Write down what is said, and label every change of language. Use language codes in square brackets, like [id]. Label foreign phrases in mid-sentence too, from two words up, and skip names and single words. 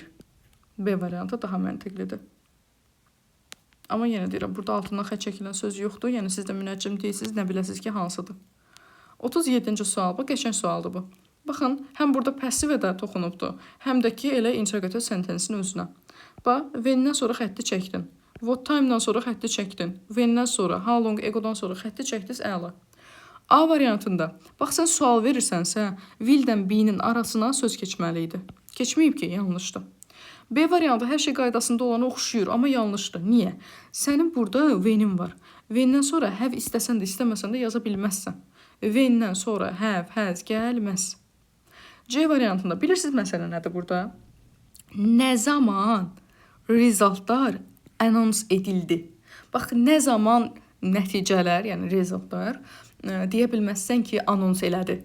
[az] B variantı daha məntiqlidir. Amma yenə deyirəm, burada altından xət çəkilən söz yoxdur. Yəni, siz də münəccim deyilsiniz, nə biləsiniz ki, hansıdır. 37-ci sual, bu qəşəng sualdır bu. Baxın, həm burada passivə də toxunubdur, həm də ki, elə interrogativ sentensin özünə. Bax, when-dən sonra xətti çəkdin. [en] What time- [az] dan sonra xətti çəkdin. When-dən sonra, [en] how long ago- [az] dan sonra xətti çəkdiniz, əla. A variantında, bax, sən sual verirsənsə, will-dən be-nin arasına söz keçməli idi. Keçməyib ki, yanlışdır. B variantı hər şey qaydasında olana oxşuyur, amma yanlışdır. Niyə? Sənin burada when-in var. When-dən sonra have istəsən də, istəməsən də yaza bilməzsən. When-dən sonra [en] have, has [az] gəlməz. C variantında bilirsiniz məsələ nədir burada? Nə zaman resultlar anons edildi? Bax, nə zaman nəticələr, yəni resultlar deyə bilməzsən ki, anons elədi.